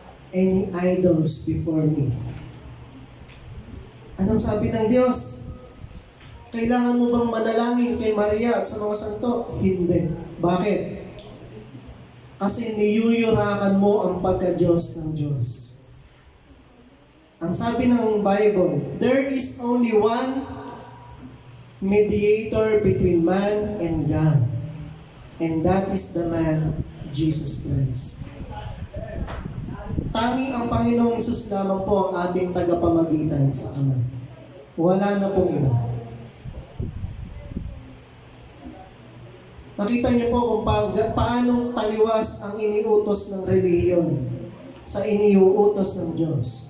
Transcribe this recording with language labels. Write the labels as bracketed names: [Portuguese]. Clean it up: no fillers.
[English] any idols before me. [Filipino] Anong sabi ng Diyos? Kailangan mo bang manalangin kay Maria at sa mga santo? Hindi. Bakit? Kasi niyuyurakan mo ang pagka-Diyos ng Diyos. Ang sabi ng [English] Bible, there is only one mediator between man and God. And that is the man, Jesus Christ. [Filipino] Tanging ang Panginoong Hesus lamang po ang ating tagapamagitan sa Ama. Wala na pong iba. Nakita niyo po kung paanong taliwas ang iniutos ng relihiyon sa iniuutos ng Diyos.